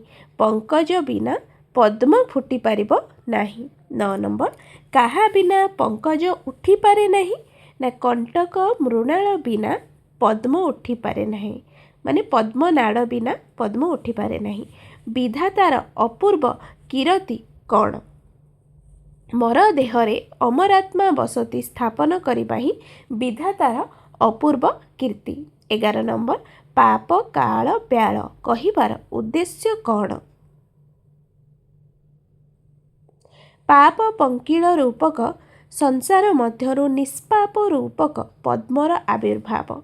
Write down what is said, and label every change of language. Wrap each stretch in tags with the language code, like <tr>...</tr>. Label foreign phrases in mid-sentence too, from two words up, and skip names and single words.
<or>ପଙ୍କଜ ବିନା ପଦ୍ମ ଫୁଟି ପାରିବ ନାହିଁ। 9 ନମ୍ବର କାହା ବିନା ପଙ୍କଜ ଉଠି ପାରେ ନାହିଁ ନା କଣ୍ଟକ ମୃଣାଳ ବିନା ପଦ୍ମ ଉଠି ପାରେ ନାହିଁ। ମାନେ ପଦ୍ମ ନାଡ଼ ବିନା ପଦ୍ମ ଉଠି ପାରେ ନାହିଁ। ବିଧାତାର ଅପୂର୍ବ କୀର୍ତ୍ତି କଅଣ। ମର ଦେହରେ ଅମରାତ୍ମା ବସତି ସ୍ଥାପନ କରିବା ହିଁ ବିଧାତାର ଅପୂର୍ବ କୀର୍ତ୍ତି। 11 ନମ୍ବର ପାପ କାଳ ବ୍ୟାଳ କହିବାର ଉଦ୍ଦେଶ୍ୟ କଅଣ। ପାପ ପଙ୍କିଳ ରୂପକ ସଂସାର ମଧ୍ୟରୁ ନିଷ୍ପାପ ରୂପକ ପଦ୍ମର ଆବିର୍ଭାବ।</or>